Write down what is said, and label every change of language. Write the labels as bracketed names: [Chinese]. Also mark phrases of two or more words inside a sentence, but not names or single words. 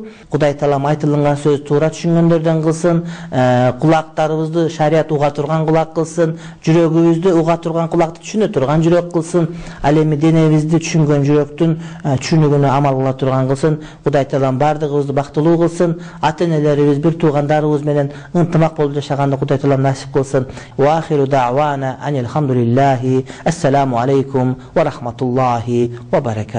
[Kyrgyz] Кудай Таалам айтылган сөз туура түшүнгөндөрдөн кылсын, кулактарыбызды шарият уга турган кулак кылсын, жүрөгүбүздү уга турган кулакты түшүнө турган жүрөк кылсын. Ал эми денебизди түшүнгөн жүрөктүн түшүнүгүнө амал кыла турган кылсын. Кудай Таалам бардыгыбызды бактылуу кылсын. Ата-энелерибиз, бир туугандарыбыз менен ынтымак болуп жашаганды Кудай Таалам насип кылсын. [Arabic] وآخر دعوانا أن الحمد لله. السلام عليكم ورحمة الله وبركاته.